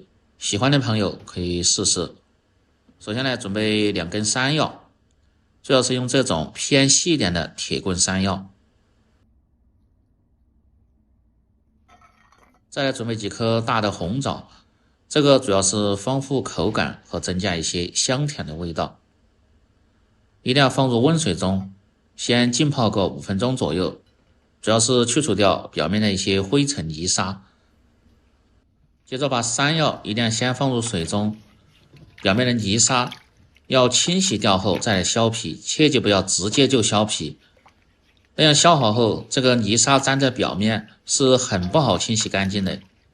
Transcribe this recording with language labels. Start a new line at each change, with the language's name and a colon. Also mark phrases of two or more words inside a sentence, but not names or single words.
Chinese: 喜歡的朋友可以試試。首先呢，準備2根山藥，最好是用這種偏細一點的鐵棍山藥。再來準備幾顆大的紅棗，這個主要是豐富口感和增加一些香甜的味道。一定要放入溫水中，先浸泡個5分鐘左右，主要是去除掉表面的一些灰塵泥沙。接着把山藥一定要先放入水中，表面的泥沙要清洗掉後再来削皮，切记不要直接就削皮，那樣削好後這個泥沙粘在表面是很不好清洗乾淨的。